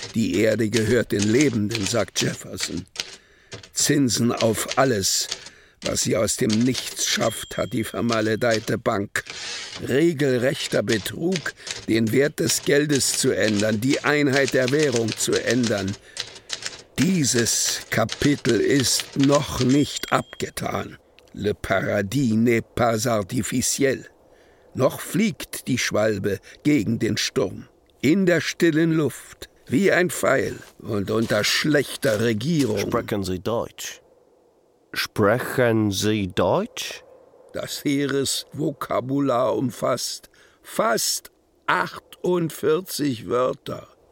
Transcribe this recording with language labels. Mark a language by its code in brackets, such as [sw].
[de] Die Erde gehört den Lebenden, sagt Jefferson. Zinsen auf alles, was sie aus dem Nichts schafft, hat die vermaledeite Bank. Regelrechter Betrug, den Wert des Geldes zu ändern, die Einheit der Währung zu ändern. Dieses Kapitel ist noch nicht abgetan. [fr] Le paradis n'est pas artificiel. [de] Noch fliegt die Schwalbe gegen den Sturm. In der stillen Luft, wie ein Pfeil und unter schlechter Regierung. Sprechen Sie Deutsch? Sprechen Sie Deutsch? Das Heeresvokabular umfasst fast 48 Wörter.